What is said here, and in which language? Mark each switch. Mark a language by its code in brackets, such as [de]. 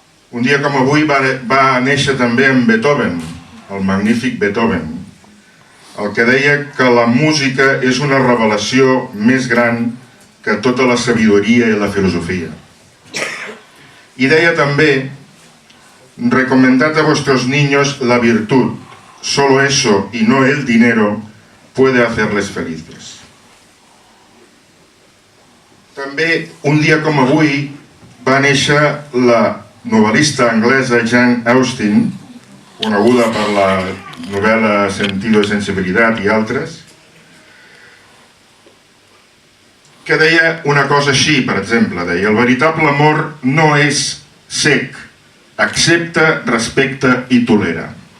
[ca] Un dia com avui va néixer també en Beethoven, el magnífic Beethoven, el que deia que la música és una revelació més gran que tota la sabidoria i la filosofia. [es] Y [ca] deia també: [es] recomendad a vuestros niños la virtud, solo eso y no el dinero puede hacerles felices. [ca] També un dia com avui va néixer la novel·lista anglesa Jane Austen, coneguda per la novel·la Sentido y Sensibilidad i altres, que deia una cosa així, per exemple, deia: el veritable amor no és cec, accepta, respecta i tolera.